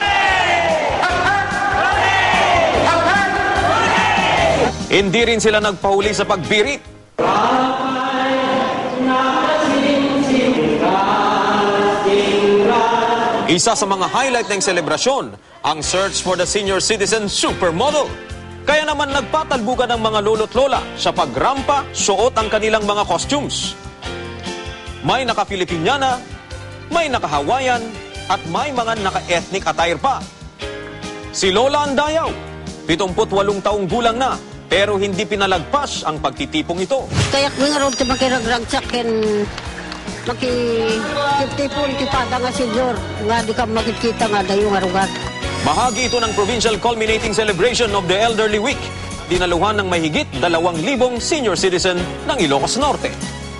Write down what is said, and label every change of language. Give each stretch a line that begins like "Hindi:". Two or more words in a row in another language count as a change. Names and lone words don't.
Filipino: Hindi rin sila nagpahuli sa pagbirit. Isa sa mga highlight ng selebrasyon, ang
English: search for the senior citizen supermodel.
Filipino: Kaya naman nagpatalbukan ng mga lolo't lola sa pagrampa, suot ang kanilang mga costumes. May naka-Filipiniana, may naka-Hawaiian, at may mga naka-
English: ethnic attire
Filipino: pa. Si Lola Andayaw, 78 taong gulang na, pero hindi pinalagpas ang pagtitipong ito.
Iloko: Kaya nga ron ti makiragragsak ken makitipon ti pada nga senyor nga di ka makikita nga dayo nga rugat.
Filipino: Bahagi ito ng Provincial Culminating Celebration of the Elderly Week. Dinaluhan ng mahigit 2,000
English: senior citizen
Filipino: ng Ilocos Norte.